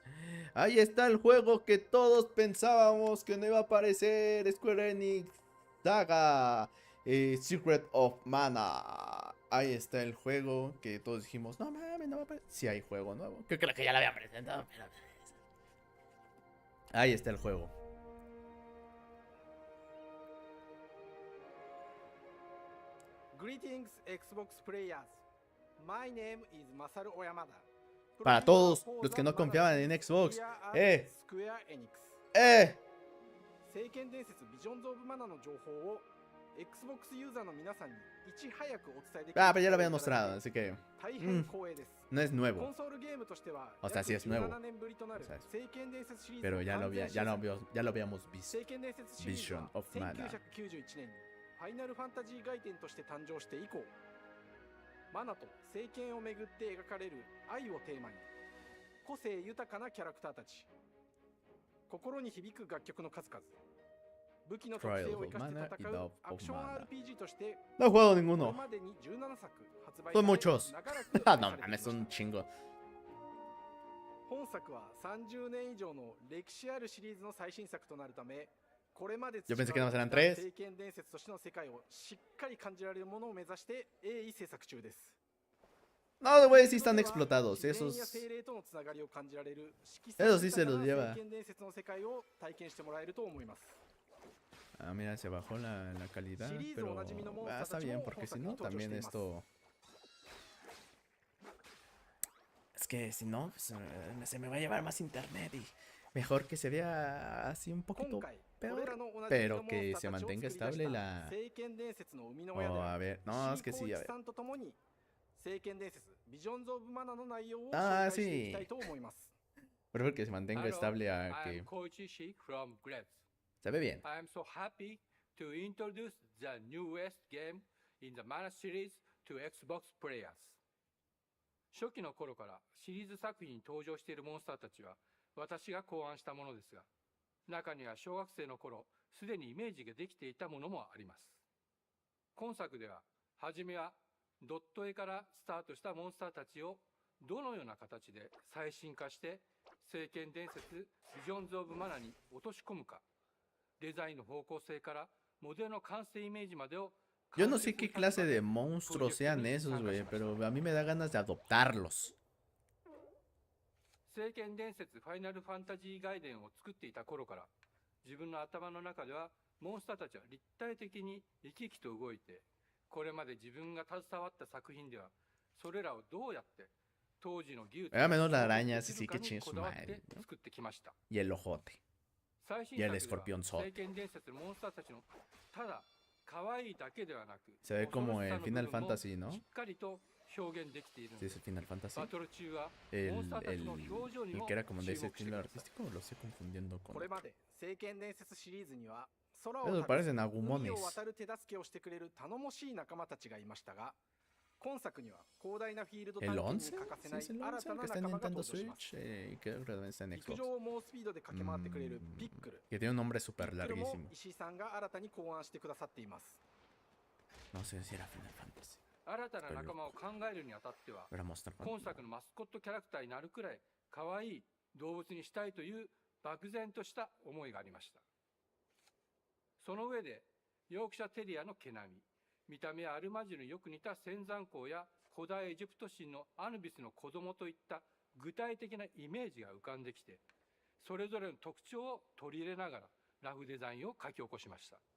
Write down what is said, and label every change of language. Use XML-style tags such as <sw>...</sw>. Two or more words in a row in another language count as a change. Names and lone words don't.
<es>Ahí está el juego que todos pensábamos que no iba a aparecer. Square Enix Saga Secret of Mana. Ahí está el juego que todos dijimos, no mames, no va a aparecer. Sí hay juego nuevo. Que creo que ya lo había presentado. Pero... ahí está el juego.</es> <en>Greetings, Xbox players. My name is Masaru Oyamada.</en> <es>Para todos los que no confiaban en Xbox.</es> <ja>聖剣伝説ビジョンズ・オブ・マナの情報を Xbox ユーザーの皆さんにいち早くお伝えできる。</ja> <es>pero ya lo había mostrado, así que</es> <ja>大変光栄です。</ja> <es>no es nuevo.</es> <ja>コンソールゲームとしては</ja> <es>O sea, sí es nuevo.</es> <ja>17 年ぶりとなる聖剣伝説シリーズ</ja> <es>Pero ya lo habíamos visto.</es> <ja>聖剣伝説シリーズは Vision of Mana 1991年にファイナルファンタジー外伝として誕生して以降、マナと聖剣をめぐって描かれる愛をテーマに、個性豊かなキャラクターたち、心に響く楽曲の数々、武器の特性を生かして戦うアクション RPG として、</ja> <es>No he jugado</es> <ja>これ</ja> <es>ninguno.</es> <ja>までに17作発売</ja> <es>Son muchos.</es> <ja>され、長らく</ja> <es>Ah, no mames, son un chingo.</es> <ja>本作は30年以上の歴史あるシリーズの最新作となるため、これまで</ja> <es>Yo pensé que nada más eran 3.</es> <ja>聖剣伝説としての世界をしっかり感じられるものを目指して鋭意制作中です。</ja> <es>No, güey, sí están explotados. Esos sí se los lleva. Ah, mira, se bajó la calidad, pero está bien, porque si no, también esto... Es que si no, pues, se me va a llevar más internet y mejor que se vea así un poquito peor, pero que se mantenga estable la... Oh, a ver, no, es que sí, a ver. Ah, sí. Prefiero que se mantenga estable a que... Se ve bien.</es> <en>I am so happy to introduce the newest game in the Mana series to Xbox players.</en> <ja>初期の頃からシリーズ作品に登場しているモンスターたちは私が考案したものですが、中には小学生の頃すでにイメージができていたものもあります。今作では初めはドット絵からスタートしたモンスターたちをどのような形で最新化して聖剣伝説ビジョンズ・オブ・マナに落とし込むか、デザインの方向性からモデルの完成イメージまでを</ja> <es>Yo no sé qué clase de monstruos sean esos, güey, pero a mí me da ganas de adoptarlos.</es> <ja>聖剣伝説ファイナルファンタジー外伝を作っていた頃から自分の頭の中ではモンスターたちは立体的に生き生きと動いて、これまで自分が携わった作品ではそれらをどうやって当時の技術</ja> <es>menos la araña, ese sí que chingue su madre, ¿no? Y el ojote. Y el escorpión sol. Se ve como en Final Fantasy, ¿no? Sí, es el Final Fantasy. El que era como de ese estilo artístico, lo estoy confundiendo con... Esos parecen agumones.</es> <ja>今作には広大なフィールド</ja> <es>¿El</es> <ja>探検に</ja> <es>11?</es> <ja>欠かせない</ja> <es>¿Sí es el</es> <ja>新</ja> <es>11?</es> <ja>た</ja> <es>El</es> <ja>な</ja> <es>que está en</es> <ja>仲間が</ja> <es>Nintendo</es> <ja>登場します</ja> <es>Switch y creo que también está en</es> <ja>陸</ja> <es>Xbox.</es> <ja>上を猛スピードで駆け回ってくれるピックル</ja> <es>Que tiene un nombre</es> <ja>ピ</ja> <es>súper</es> <ja>ックルも</ja> <es>larguísimo.</es> <ja>石井さんが新たに考案してくださっています</ja> <es>No sé si era Final Fantasy.</es> <ja>新たな仲間を考えるにあたっては</ja> <es>Era Monster</es> <ja>今</ja> <es>Hunter.</es> <ja>作のマスコットキャラクターになるくらい可愛い動物にしたいという漠然とした思いがありました。その上でヨークシャテリアの毛並み、 見た目はアルマジルによく似た仙山港や古代エジプト神のアヌビスの子供といった具体的なイメージが浮かんできて、それぞれの特徴を取り入れながらラフデザインを書き起こしました。</ja>